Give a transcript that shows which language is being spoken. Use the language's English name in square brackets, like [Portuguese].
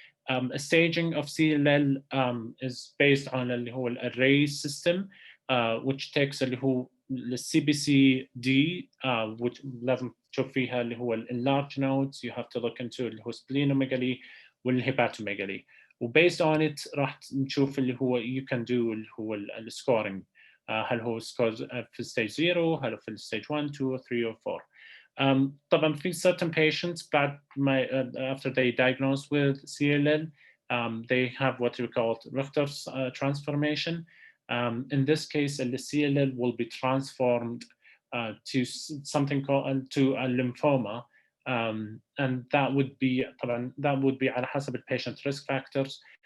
[English] A staging of CLL is based on the array system, which takes the CBC-D, which [Arabic] لازم تشوف فيها اللي هو [English] enlarged nodes. You have to look into [Arabic] اللي هو [English] splenomegaly والhepatomegaly. [Arabic] وبased on it راح نشوف اللي هو [English] you can do [Arabic] اللي هو السكورينج. هل هو سكور في stage 0, هل في stage 1, 2, 3, or 4. طبعا في [English] certain patients [Arabic] بعد ما [English] after they diagnosed with CLL, they have what we call Richter's transformation. In this case, the CLL will be transformed to something called to a lymphoma, and that would be [Arabic] على حسب [English] the patient's risk factors.